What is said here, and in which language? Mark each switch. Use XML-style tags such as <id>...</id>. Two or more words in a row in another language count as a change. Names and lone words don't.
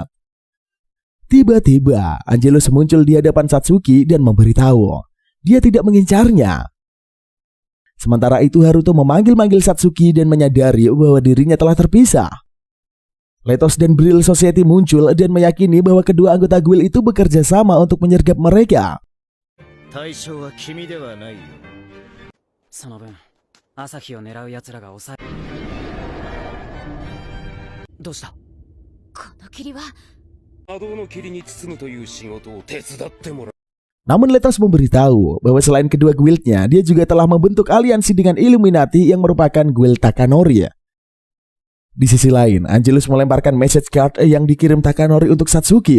<id>Tiba-tiba, Angelus muncul di hadapan Satsuki dan memberitahu dia tidak mengincarnya. Sementara itu Haruto memanggil-manggil Satsuki dan menyadari bahwa dirinya telah terpisah. Letos dan Brill Society muncul dan meyakini bahwa kedua anggota guild itu bekerja sama untuk menyergap mereka.</id> <ja>対象は君ではないよ。その分、朝日を狙う奴らが抑え。どうした？この霧は</ja> <id>Namun Letos memberitahu bahwa selain kedua guildnya, dia juga telah membentuk aliansi dengan Illuminati yang merupakan guild Takanori. Di sisi lain, Angelus melemparkan</id> <en>message card</en> <id>yang dikirim Takanori untuk Satsuki.</id>